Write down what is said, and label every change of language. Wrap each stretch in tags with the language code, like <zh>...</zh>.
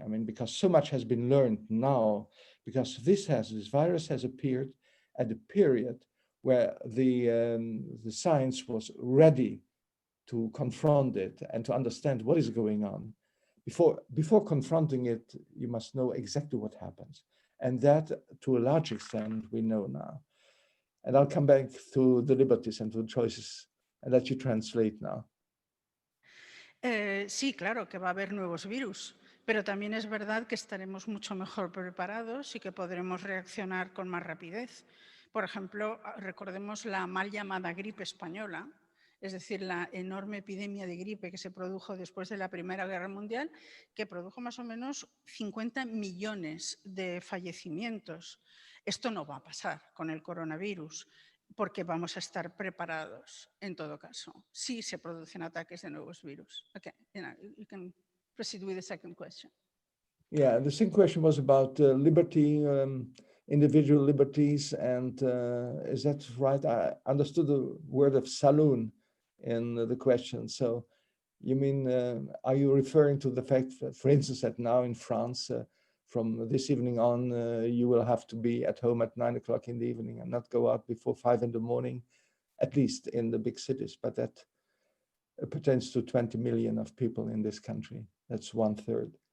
<en>I mean, because so much has been learned now, because this virus has appeared at a period where the science was ready to confront it and to understand what is going on. Before confronting it, you must know exactly what happens. And that, to a large extent, we know now. And I'll come back to the liberties and to the choices and let you translate now.</en> <es>Sí, claro que va a haber nuevos virus, pero también es verdad que estaremos mucho mejor preparados y que podremos reaccionar con más rapidez. Por ejemplo, recordemos la mal llamada gripe española, es decir, la enorme epidemia de gripe que se produjo después de la Primera Guerra Mundial, que produjo más o menos 50 millones de fallecimientos. Esto no va a pasar con el coronavirus, porque vamos a estar preparados en todo caso, si se producen ataques de nuevos virus.</es> <en>Okay, you can proceed with the second question. Yeah, the second question was about liberty, individual liberties, and is that right? I understood the word of saloon in the question. So you mean, are you referring to the fact that, for instance, that now in France, from this evening on, you will have to be at home at 9 o'clock in the evening and not go out before 5 in the morning, at least in the big cities, but that pertains to 20 million of people in this country. That's 1/3.</en>